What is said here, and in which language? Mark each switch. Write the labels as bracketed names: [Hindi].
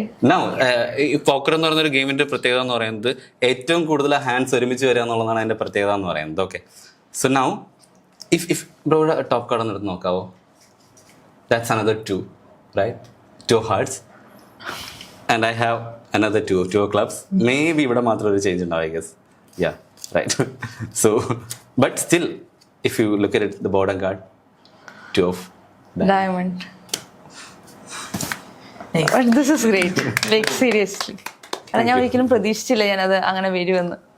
[Malayalam] Now ഈ പോക്കർ എന്ന് പറയുന്ന ഒരു ഗെയിമിന്റെ പ്രത്യേകത എന്ന് പറയുന്നത് ഏറ്റവും കൂടുതൽ ഹാൻഡ്സ് ഒരുമിച്ച് വരിക എന്നുള്ളതാണ് അതിന്റെ പ്രത്യേകത എന്ന് പറയുന്നത്. ഓക്കെ, സോ നൗ ഇഫ് ബ്രോയുടെ ടോപ്പ് കാർഡ് ഒന്ന് എടുത്ത് നോക്കാവോ. [English] That's another 2, right? 2 hearts and I have another 2 clubs. [Malayalam] Maybe ഇവിടെ മാത്രം ഒരു ചേഞ്ച് ഉണ്ടാവും, [English] I guess. Yeah, right. So but still if you look at it, the bottom card 2 of diamond. But this is great. Like seriously, [Malayalam] കാരണം ഞാൻ ഒരിക്കലും പ്രതീക്ഷിച്ചില്ല ഞാനത് അങ്ങനെ വരുമെന്ന്.